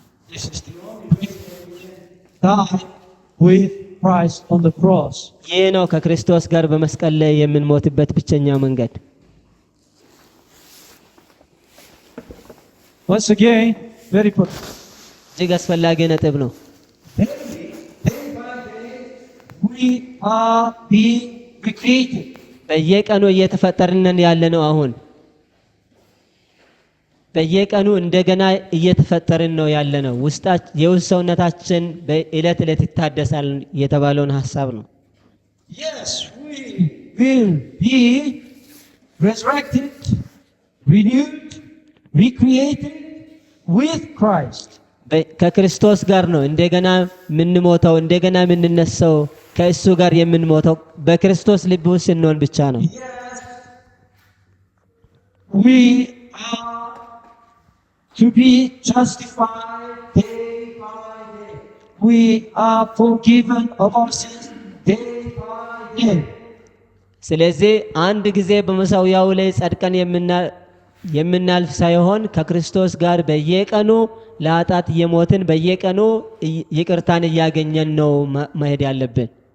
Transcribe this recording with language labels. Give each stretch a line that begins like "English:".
English: This is the only way we can die with Christ on the cross.
Amharic: ይህ ነው ከክርስቶስ ጋር በመስቀል ላይ የምንሞትበት ብቸኛው መንገድ።
English: Once again, very important.
Amharic: እጅግ አስፈላጊ ነጥብ ነው።
English: We are being recreated.
Amharic: በየቀኑ እየተፈጠርን ያለ ነው። አሁን በየቀኑ እንደገና እየተፈጠርን ነው ያለነው። የውስጥ ሰውነታችን በእለት እለት ይታደሳል የተባለውን ሐሳብ ነው።
English: Yes, we will be resurrected, renewed, recreated with Christ.
Amharic: ከክርስቶስ ጋር ነው እንደገና የምንሞተው፣ እንደገና የምንነሳው፣ ከእሱ ጋር የምንሞተው በክርስቶስ ልብ ውስጥ ስንሆን ብቻ ነው።
English: Yes, we are to be justified day by day. We are forgiven of our sins day by day.
Amharic: ስለዚህ አንድ ጊዜ በመሠዊያው ላይ ጸድቀን የምናልፍ ሳይሆን ከክርስቶስ ጋር በየቀኑ ለኃጢአት እየሞትን በየቀኑ ይቅርታን እያገኘን ነው መሄድ ያለብን።